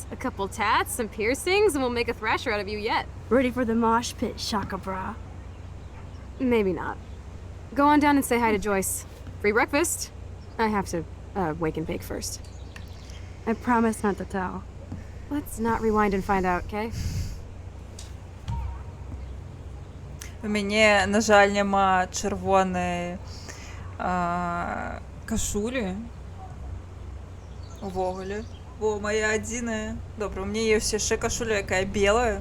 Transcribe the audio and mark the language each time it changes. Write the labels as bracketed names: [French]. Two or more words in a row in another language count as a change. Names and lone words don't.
[English] A couple tats, some piercings, and we'll make a thrasher out of you yet. Ready for the mosh pit, Shaka Bra. Maybe not. Go on down and say hi to Joyce. Free breakfast. I have to, wake and bake first. I promise not to tell. Let's not rewind and find out, okay? [Belarusian] У мяне, на жаль, нема червоної кашулі. Увогуле. Во, моя адзіная. Добра, у мяне ёсць яшчэ кашуля, якая белая.